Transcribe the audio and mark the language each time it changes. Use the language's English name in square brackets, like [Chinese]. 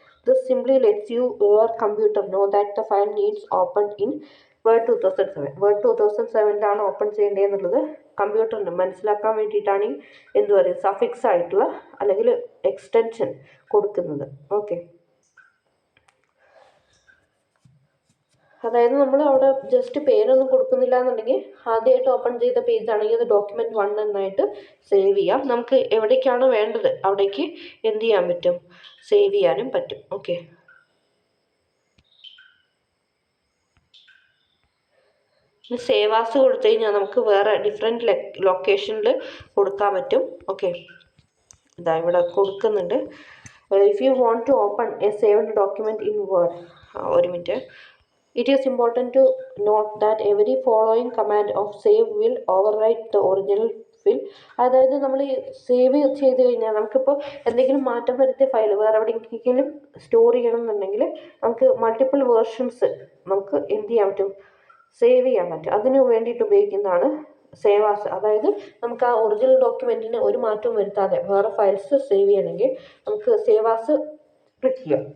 [English] This simply lets your computer know that the file needs opened in Word 2007. [Malayalam] Word 2007ലാണ് open ചെയ്യേണ്ടതെന്നുള്ളത് കമ്പ്യൂട്ടറിന് മനസ്സിലാക്കാൻ വേണ്ടിയിട്ടാണ് എന്ത് പറയുക suffix ആയിട്ടുള്ള അല്ലെങ്കിൽ എക്സ്റ്റൻഷൻ കൊടുക്കുന്നത്. ഓക്കെ, അതായത് നമ്മൾ അവിടെ ജസ്റ്റ് പേരൊന്നും കൊടുക്കുന്നില്ല എന്നുണ്ടെങ്കിൽ ആദ്യമായിട്ട് ഓപ്പൺ ചെയ്ത പേജ് ആണെങ്കിൽ അത് ഡോക്യുമെൻറ്റ് 1 എന്നായിട്ട് സേവ് ചെയ്യാം. നമുക്ക് എവിടേക്കാണ് വേണ്ടത് അവിടേക്ക് എന്ത് ചെയ്യാൻ പറ്റും, സേവ് ചെയ്യാനും പറ്റും. ഓക്കെ, സേവ് ആസ് കൊടുത്തു കഴിഞ്ഞാൽ നമുക്ക് വേറെ ഡിഫറെൻറ്റ് ലൊക്കേഷനിൽ കൊടുക്കാൻ പറ്റും. ഓക്കെ, ഇതാ ഇവിടെ കൊടുക്കുന്നുണ്ട്. [English] if you want to open a saved document in Word, [Malayalam] ഒരു minute. [English] It is important to note that every following command of save will overwrite the original file. [Malayalam] അതായത് നമ്മൾ സേവ് ചെയ്ത് കഴിഞ്ഞാൽ നമുക്കിപ്പോൾ എന്തെങ്കിലും മാറ്റം വരുത്തിയ ഫയൽ വേറെ എവിടെയെങ്കിലും സ്റ്റോർ ചെയ്യണം എന്നുണ്ടെങ്കിൽ നമുക്ക് മൾട്ടിപ്പിൾ വേർഷൻസ് നമുക്ക് എന്ത് ചെയ്യാൻ പറ്റും, സേവ് ചെയ്യാൻ പറ്റും. അതിന് വേണ്ടിയിട്ട് ഉപയോഗിക്കുന്നതാണ് സേവ് ആസ്. അതായത് നമുക്ക് ആ ഒറിജിനൽ ഡോക്യുമെൻറ്റിന് ഒരു മാറ്റവും വരുത്താതെ വേറെ ഫയൽസ് സേവ് ചെയ്യണമെങ്കിൽ നമുക്ക് സേവ് ആസ് ക്ലിക്ക് ചെയ്യാം.